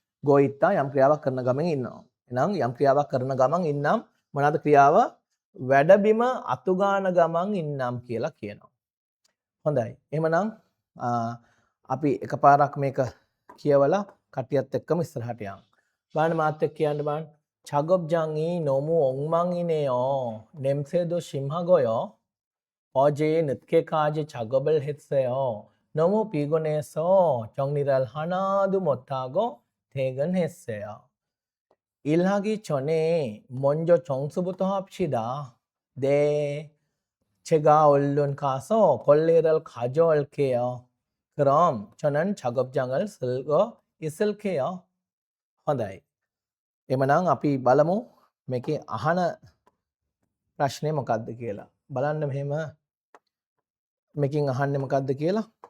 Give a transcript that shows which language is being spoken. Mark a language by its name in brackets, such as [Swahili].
[Sinhala] ගෝයිත්තා යම් ක්‍රියාවක් කරන ගමන් ඉන්නවා. එහෙනම් යම් ක්‍රියාවක් කරන ගමන් ඉන්නම් මොනවාද ක්‍රියාව? වැඩබිම අතුගාන ගමන් ඉන්නම් කියලා කියනවා. හොඳයි. එහෙමනම් අපි එකපාරක් මේක කියවලා කටියත් එක්කම ඉස්සරහට යමු. බලන්න මාත් එක්ක කියන්න බලන්න. [Korean] 작업장이 너무 엉망이네요. 냄새도 심하고요. 어제 늦게까지 작업을 했어요. 너무 피곤해서 정리를 하나도 못하고 퇴근했어요. 일하기 전에 먼저 정수부터 합시다. 네, 제가 얼른 가서 걸레를 가져올게요. 그럼 저는 작업장을 쓸고 있을게요. [Sinhala] හොඳයි. එමනම් අපි බලමු මේකේ අහන ප්‍රශ්නේ මොකක්ද කියලා. බලන්න මෙහෙම මේකෙන් අහන්නේ මොකක්ද කියලා.